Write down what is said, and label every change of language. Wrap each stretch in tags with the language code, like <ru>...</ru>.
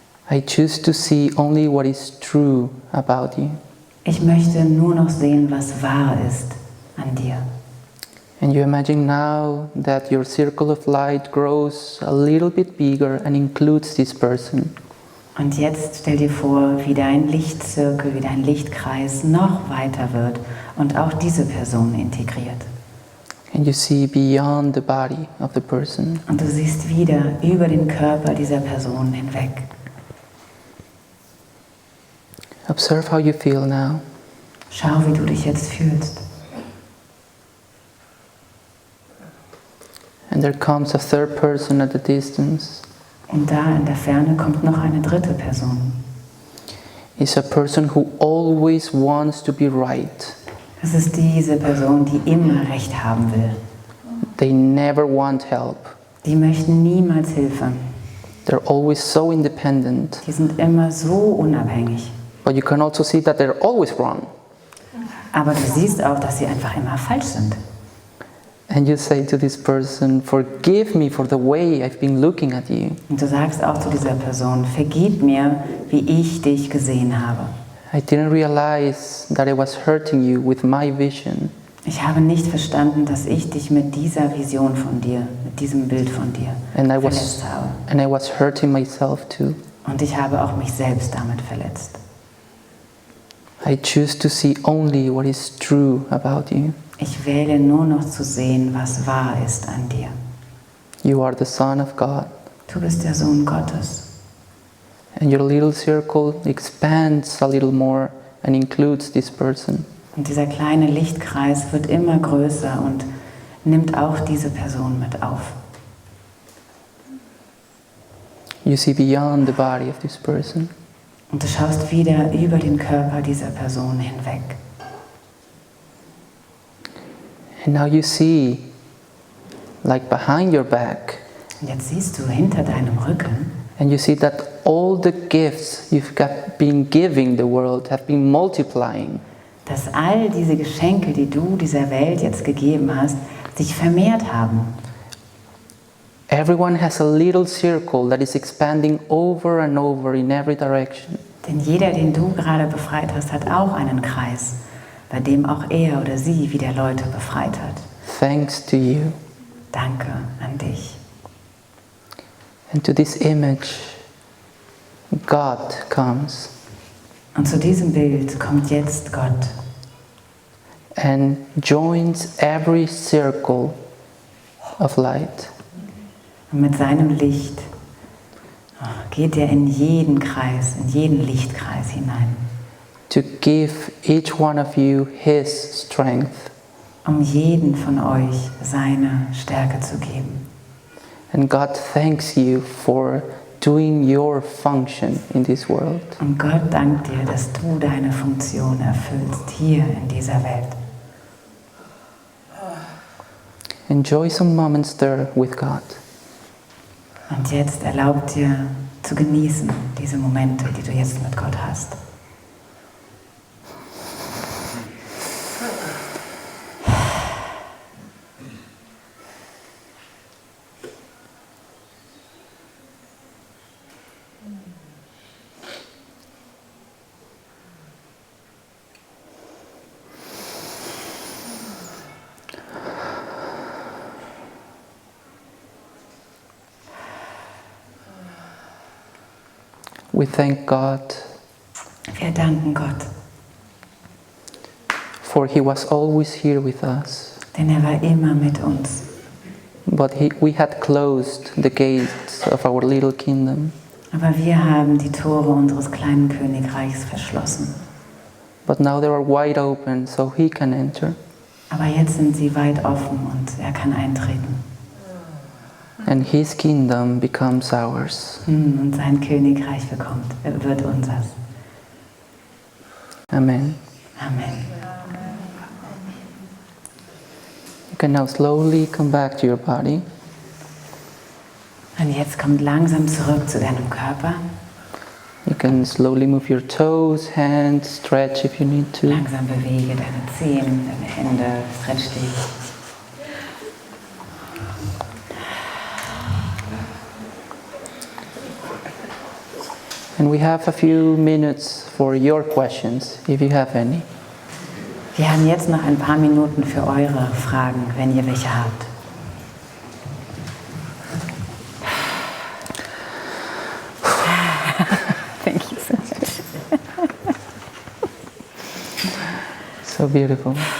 <en>I choose to see only what is true about you.</en> <de>Ich möchte nur noch sehen, was wahr ist an dir.</de> <en>And you imagine now that your circle of light grows a little bit bigger and includes this person.</en> <de>Und jetzt stell dir vor, wie dein Lichtzirkel, wie dein Lichtkreis noch weiter wird und auch diese Person integriert.</de> <en>And you see beyond the body of the person.</en> <de>Und du siehst wieder über den Körper dieser Person hinweg.</de> <en>Observe how you feel now.</en> <de>Schau, wie du dich jetzt fühlst.</de> <en>And there comes a third person at the distance.</en> <de>Und da in der Ferne kommt noch eine dritte Person.</de> <en>It's a person who always wants to be right.</en> <de>Das ist diese Person, die immer Recht haben will.</de> <en>They never want help.</en> <de>Die möchten niemals Hilfe.</de> <en>They're always so independent.</en> <de>Die sind immer so unabhängig.</de> <en>But you can also see that they're always wrong.</en> <de>Aber du siehst auch, dass sie einfach immer falsch sind.</de> <en>And you say to this person, forgive me for the way I've been looking at you.</en> <de>Und du sagst auch zu dieser Person, vergib mir, wie ich dich gesehen habe.</de> <en>I didn't realize that I was hurting you with my vision.</en> <de>Ich habe nicht verstanden, dass ich dich mit dieser Vision von dir, mit diesem Bild von dir verletzt habe.</de> <en>And I was hurting myself too.</en> <de>Und ich habe auch mich selbst damit verletzt.</de> <en>I choose to see only what is true about you.</en> <de>Ich wähle nur noch zu sehen, was wahr ist an dir.</de> <en>You are the Son of God.</en> <de>Du bist der Sohn Gottes.</de> <en>And your little circle expands a little more and includes this person.</en> <de>Und dieser kleine Lichtkreis wird immer größer und nimmt auch diese Person mit auf.</de> <en>You see beyond the body of this person.</en> <de>Und du schaust wieder über den Körper dieser Person hinweg.</de> <en>And now you see, like behind your back,</en> <de>Und jetzt siehst du hinter deinem Rücken,</de> <en>and you see that all the gifts been giving the world have been multiplying.</en> <de>dass all diese Geschenke, die du dieser Welt jetzt gegeben hast, sich vermehrt haben.</de> <en>Everyone has a little circle that is expanding over and over in every direction.</en> <de>Denn jeder, den du gerade befreit hast, hat auch einen Kreis, bei dem auch er oder sie wieder Leute befreit hat.</de> <en>Thanks to you.</en> <de>Danke an dich.</de> <en>And to this image, God comes.</en> <de>Und zu diesem Bild kommt jetzt Gott.</de> <en>and joins every circle of light.</en> <de>Und mit seinem Licht geht er in jeden Kreis, in jeden Lichtkreis hinein.</de> <en>To give each one of you his strength.</en> <de>Um jeden von euch seine Stärke zu geben.</de> <en>And God thanks you for doing your function in this world.</en> <de>Und Gott dankt dir, dass du deine Funktion erfüllst hier in dieser Welt.</de> <en>Enjoy some moments there with God.</en> <de>Und jetzt erlaub dir zu genießen diese Momente, die du jetzt mit Gott hast.</de> <en>We thank God</en> <de>Wir danken Gott,</de> <en>for He was always here with us.</en> <de>denn er war immer mit uns.</de> <en>But we had closed the gates of our little kingdom.</en> <de>Aber wir haben die Tore unseres kleinen Königreichs verschlossen.</de> <en>But now they are wide open, so He can enter.</en> <de>Aber jetzt sind sie weit offen und er kann eintreten.</de> <en>And His kingdom becomes ours.</en> <de>Und sein Königreich wird unseres.</de> <en>Amen.</en> <de>Amen.</de> <en>You can now slowly come back to your body.</en> <de>Und jetzt kommt langsam zurück zu deinem Körper.</de> <en>You can slowly move your toes, hands, stretch if you need to.</en> <de>Langsam bewege deine Zehen, deine Hände, stretch dich.</de> <en>And we have a few minutes for your questions, if you have any.</en> <de>Wir haben jetzt noch ein paar Minuten für eure Fragen, wenn ihr welche habt.</de> <en>Thank you so much. So beautiful.</en>